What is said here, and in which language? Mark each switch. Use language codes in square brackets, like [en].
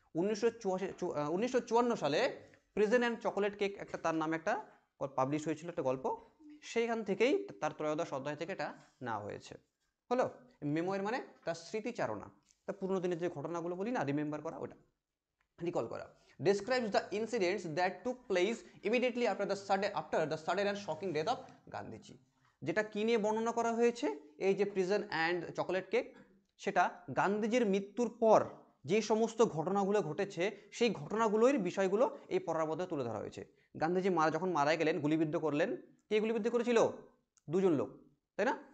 [bn] 1954 সালে prison and chocolate cake একটা তার নামে একটা পাবলিশ হয়েছিল একটা গল্প, সেইখান থেকেই তার ত্রয়োদশ অধ্যায় থেকে এটা নেওয়া হয়েছে। হলো মেমোয়ার মানে তার স্মৃতিচারণা, তার পুরোনো দিনের যে ঘটনাগুলো বলি না, রিমেম্বার করা, ওটা রিকল করা। [en] Describes the incidents that took place immediately after the sudden and shocking death of Gandhiji. [bn] যেটা কি নিয়ে বর্ণনা করা হয়েছে? এই যে প্রিজন অ্যান্ড চকোলেট কেক, সেটা গান্ধীজির মৃত্যুর পর যে সমস্ত ঘটনাগুলো ঘটেছে সেই ঘটনাগুলোর বিষয়গুলো এই পড়ার মধ্যে তুলে ধরা হয়েছে। গান্ধীজি যখন মারা গেলেন, গুলিবিদ্ধ করলেন, কে গুলিবিদ্ধ করেছিল? দুজন লোক, তাই না?